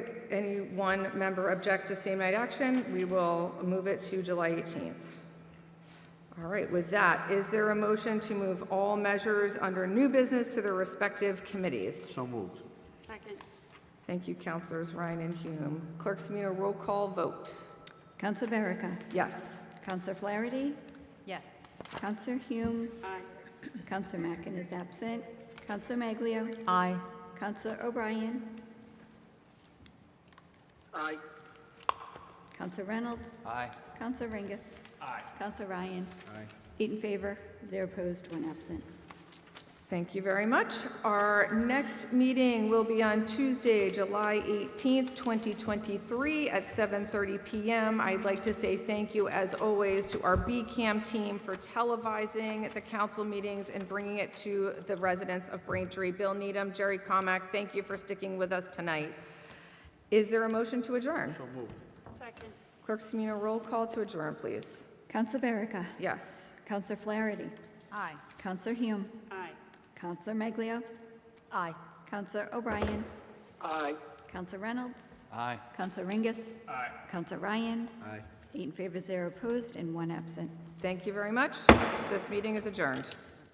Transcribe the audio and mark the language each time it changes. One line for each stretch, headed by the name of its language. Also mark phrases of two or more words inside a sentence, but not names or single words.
English: Any one member objects to same night action, we will move it to July 18th. All right. With that, is there a motion to move all measures under new business to their respective committees? So moved. Second. Thank you, Councilors Ryan and Hume. Clerk Semino, roll call vote. Councilor Verica? Yes. Councilor Flaherty? Yes. Councilor Hume? Aye. Councilor Mackin is absent. Councilor Maglio? Aye. Councilor O'Brien? Aye. Councilor Reynolds? Aye. Councilor Ringus? Aye. Councilor Ryan? Aye. 8 in favor, 0 opposed, 1 absent. Thank you very much. Our next meeting will be on Tuesday, July 18th, 2023 at 7:30 p.m. I'd like to say thank you, as always, to our BCAM team for televising the council meetings and bringing it to the residents of Braintree. Bill Needham, Jerry Comack, thank you for sticking with us tonight. Is there a motion to adjourn? So moved. Second. Clerk Semino, roll call to adjourn, please. Councilor Verica? Yes. Councilor Flaherty? Aye. Councilor Hume? Aye. Councilor Maglio? Aye. Councilor O'Brien? Aye. Councilor Reynolds? Aye. Councilor Ringus? Aye. Councilor Ryan? Aye. 8 in favor, 0 opposed, and 1 absent. Thank you very much. This meeting is adjourned.